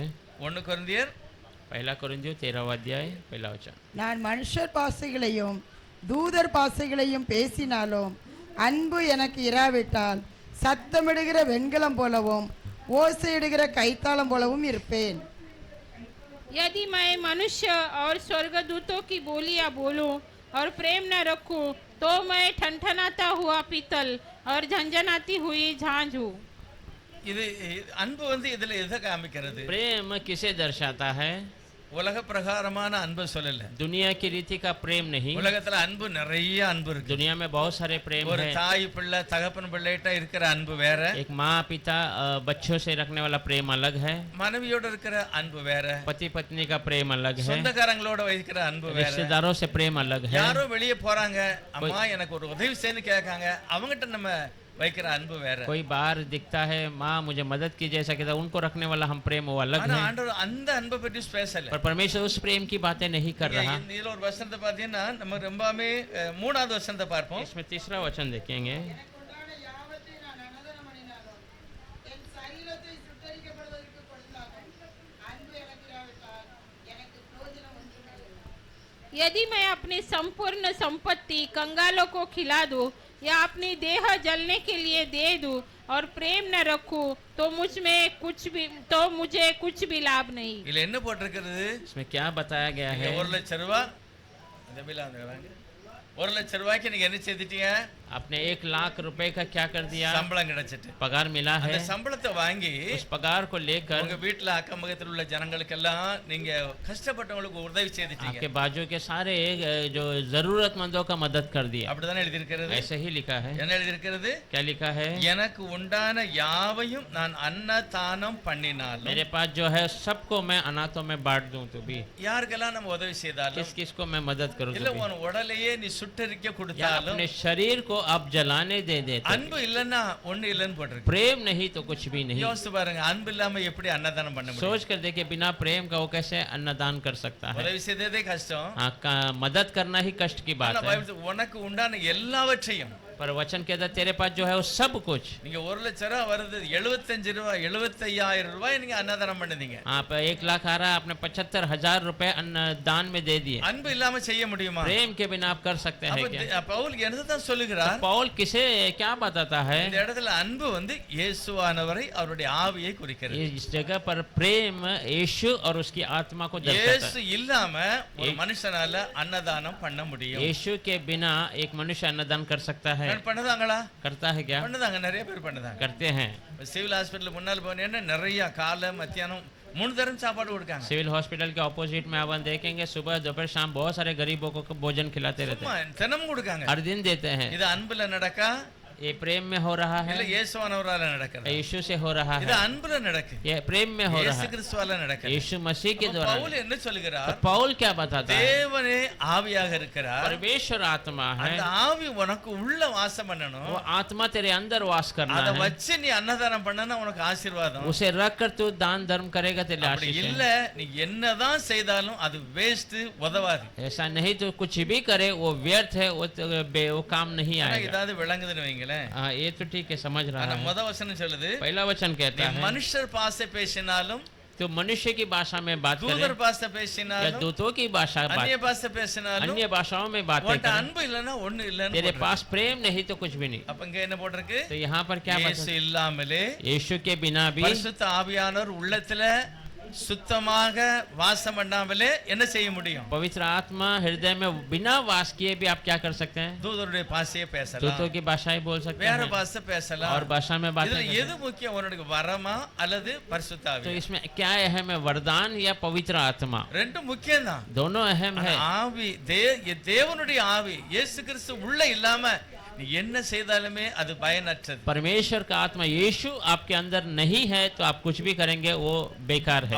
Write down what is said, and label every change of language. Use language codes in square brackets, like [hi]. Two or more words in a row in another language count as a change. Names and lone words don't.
[ta] 1 கொரிந்தியர் [hi] पहला कुरिन्थियों 13वां अध्याय पहला वचन, [ta] நான் மனுஷர் பாஷைகளையும் தூதர் பாஷைகளையும் பேசினாலும் அன்பு எனக்கு இராவிட்டால் சத்தமிடுகிற வெண்கலம் போலவும் ஓசையிடுகிற கைத்தாளம் போலவும் இருப்பேன். [hi] यदि मैं मनुष्य और स्वर्गदूतों की बोलियां बोलूं और प्रेम न रखूं तो मैं ठनठनाता हुआ पीतल और झंझनाती हुई झांझ हूँ। [ta] இது அன்பு வந்து இதுல எதை காமிக்கிறது? [hi] प्रेम किसे दर्शाता है? [ta] உலக பிரகாரமான அன்பு சொல்லல. [hi] दुनिया की रीति का प्रेम नहीं। [ta] உலகத்துல அன்பு நிறைய அன்பு இருக்கு. [hi] दुनिया में बहुत सारे प्रेम [ta] ஒரு [hi] है। [ta] தாய் பிள்ளை தகப்பன் பிள்ளைகிட்ட இருக்கிற அன்பு வேற, [hi] एक माँ पिता बच्चों से रखने वाला प्रेम अलग है, [ta] மனைவியோட இருக்கிற அன்பு வேற, [hi] पति पत्नी का प्रेम अलग है, [ta] சொந்தக்காரங்களோட வைக்கிற அன்பு வேற. [hi] रिश्तेदारों से प्रेम अलग है। [ta] யாரோ வெளியே போறாங்க, அம்மா எனக்கு ஒரு உதவி செய்யன்னு கேட்காங்க, அவங்ககிட்ட நம்ம வைக்கிற அன்பு வேற. [hi] कोई बाहर दिखता है माँ मुझे मदद की जैसा कहता है, उनको रखने वाला हम प्रेम वो अलग [ta] ஆனா [hi] है, [ta] ஆண்டவர் அந்த அன்பை பற்றி பேசல. [hi] पर परमेश्वर उस प्रेम की बातें नहीं कर रहा। [ta] இதுல ஒரு வசனத்தை பார்த்தீங்கன்னா நம்ம ரொம்பவே 3வது வசனத்தை பார்ப்போம். [hi] इसमें तीसरा वचन देखेंगे, यदि मैं अपनी संपूर्ण संपत्ति कंगालों को खिला दूं या अपनी देह जलने के लिए दे दूं और प्रेम न रखूं तो मुझे कुछ भी लाभ नहीं। [ta] இதுல என்ன போட்டிருக்கிறது? [hi] इसमें क्या बताया गया है? [ta] 1 லட்சம் ரூபாய் இந்த பில் வாங்க. 1 லட்சம் ரூபாய்க்கு நீங்க என்ன செய்துட்டீங்க? [hi] आपने 1 लाख रुपए का क्या कर दिया? [ta] சம்பளம் கிடைச்சிட்டு, [hi] पगार मिला है। [ta] அந்த சம்பளத்தை வாங்கி [hi] उस पगार को लेकर [ta] உங்க வீட்ல அக்கம் பக்கத்துல உள்ள ஜனங்களுக்கெல்லாம் நீங்க கஷ்டப்பட்டவங்களுக்கு உதவி செய்துட்டீங்க. [hi] आपके बाजू के सारे जो जरूरतमंदों का मदद कर दिया। [ta] அப்படிதானே எழுதி இருக்கிறது? [hi] ऐसे ही लिखा है। [ta] என்ன எழுதி இருக்கிறது? [hi] क्या लिखा है? [ta] எனக்கு உண்டான யாவையும் நான் அன்னதானம் பண்ணினாலும், [hi] मेरे पास जो है सबको मैं अनाथों में बांट दूं तो भी, [ta] யாருக்கெல்லாம் நம்ம உதவி செய்தாலும், [hi] किस किस को मैं मदद करूं [ta] இல்ல [hi] तो भी, [ta] உன் உடலையே நீ சுட்டரிக்க [hi] या [ta] கொடுத்தாலும், [hi] अपने शरीर को आप जलाने दे देते, [ta] அன்பு இல்லன்னா ஒண்ணு இல்லன்னு போட்டிருக்கு. [hi] प्रेम नहीं तो कुछ भी नहीं। [ta] யோசிச்சு பாருங்க, அன்பு இல்லாம எப்படி அன்னதானம் பண்ண முடியும்? [hi] सोच कर देखिए बिना प्रेम का वो कैसे अन्नदान कर सकता है। [ta] உதவி செய்ததே கஷ்டம். [hi] हाँ, मदद करना ही कष्ट की बात [ta] ஆனா [hi] है, [ta] பைபிள் உனக்கு உண்டான எல்லாவற்றையும், [hi] पर वचन कहता है तेरे पास जो है वो सब कुछ। [ta] நீங்க 1 லட்சம் ரூபாய் வருது, 75 ரூபாய் 75,000 ரூபாய் நீங்க அன்னதானம் பண்ணுதீங்க. [hi] आप 1 लाख आ रहा है, आपने 75,000 रुपए दान में दे दिए। [ta] அன்பு இல்லாம செய்ய முடியுமா? [hi] प्रेम के बिना आप कर सकते हैं क्या? [ta] அப்ப பவுல் என்னதான் சொல்லுகிறார்? [hi] पौल किसे क्या बताता है? [ta] இந்த இடத்துல அன்பு வந்து இயேசுவானவரை அவருடைய ஆவியை குறிக்கிறது. [hi] इस जगह पर प्रेम यीशु और उसकी आत्मा को दर्शाता [ta] இயேசு இல்லாம ஒரு மனுஷனால அன்னதானம் பண்ண [hi] है। [ta] முடியும்? [hi] यीशु के बिना एक मनुष्य अन्नदान कर सकता है? [ta] பண்ணுதாங்களா? [hi] करता है क्या? [ta] பண்ணுதாங்க, நிறைய பேர் பண்ணுதாங்க. [hi] करते हैं। [en] civil hospital [ta] முன்னால போனீங்கன்னா நிறைய காலை மத்தியானம் 3 தரம் சாப்பாடு கொடுக்காங்க. [en] civil hospital [hi] के ऑपोजिट में आप देखेंगे सुबह दोपहर शाम बहुत सारे गरीबों को भोजन खिलाते रहते हैं, [ta] தினமும் கொடுக்காங்க. [hi] हर दिन देते हैं। [ta] இது அன்புல நடக்கா? [hi] ये प्रेम में हो रहा [ta] இல்ல [hi] है, [ta] இயேசுவானவரால நடக்குது? [hi] यीशु से हो रहा [ta] இது [hi] है, [ta] அன்புல நடக்கு, [hi] ये प्रेम में हो रहा [ta] இயேசு [hi] है, [ta] கிறிஸ்துவால நடக்குது. [hi] यीशु मसीह के द्वारा। [ta] பவுல் என்ன சொல்லுகிறார்? [hi] तो पौल क्या बताता है? [ta] தேவனே ஆவியாக இருக்கிறார், [hi] परमेश्वर आत्मा है, [ta] அந்த ஆவி உனக்கு உள்ள வாசம் பண்ணணும். [hi] वो आत्मा तेरे अंदर वास करना [ta] அத [hi] है, [ta] வச்சு நீ அன்னதானம் பண்ணனா உனக்கு ஆசீர்வாதம். [hi] उसे रख कर तू दान धर्म करेगा तेरे लिए [ta] அப்படி [hi] आशीष [ta] இல்ல, [hi] है। [ta] நீ என்னதான் செய்தாலும் அது வேஸ்ட், உதவாது. [hi] ऐसा नहीं तो कुछ भी करे वो व्यर्थ है, वो काम नहीं [ta] ஆனா [hi] आएगा। [ta] இதாவது விளங்குதுன்னு வைங்களேன். [hi] हाँ, ये तो ठीक है, समझ रहा [ta] ஆனா [hi] है। [ta] முத வசனம் சொல்லுது, [hi] पहला वचन [ta] நீ [hi] कहता है [ta] மனுஷர் பாச பேசினாலும், [hi] तो मनुष्य की भाषा में बात [ta] தூதர் [hi] करें [ta] பாச [hi] या [ta] பேசினாலும், [hi] दूतों की भाषा [ta] அந்நிய [hi] बात, [ta] பாச பேசினாலும், [hi] अन्य भाषाओं में बातें [ta] உன்கிட்ட [hi] करें, [ta] அன்பு இல்லைன்னா ஒண்ணு இல்லைன்னு [hi] तेरे [ta] போட்டிருக்கு. [hi] पास प्रेम नहीं तो कुछ भी नहीं। [ta] அப்ப இங்க என்ன போட்டிருக்கு? [hi] तो यहाँ पर क्या [ta] இயேசு [hi] बताया? [ta] இல்லாமலே [hi] यीशु के बिना भी, [ta] பரிசுத்த ஆவியானவர் உள்ளத்துல சுத்தமாக வாசம் பண்ணாமலே என்ன செய்ய முடியும்? [hi] पवित्र आत्मा हृदय में बिना वास किए भी आप क्या कर सकते हैं? [ta] தூதருடைய பாஷையை பேசலாம், [hi] दूतों की भाषाएं बोल सकते [ta] வேற [hi] हैं [ta] பாஷை பேசலாம். [hi] और भाषा में बातें [ta] இதுல [hi] कर सकते [ta] எது முக்கியம்? உனக்கு வரமா அல்லது பரிசுத்த [hi] हैं। तो [ta] ஆவி? [hi] इसमें क्या अहम है, वरदान या पवित्र आत्मा? [ta] ரெண்டும் முக்கியம் தான். [hi] दोनों अहम है। [ta] ஆவி தேவனுடைய ஆவி இயேசு கிறிஸ்து உள்ள இல்லாம நீ என்ன செய்தாலுமே அது பயனற்றது. [hi] परमेश्वर का आत्मा यीशु आपके अंदर नहीं है तो आप कुछ भी करेंगे वो बेकार है।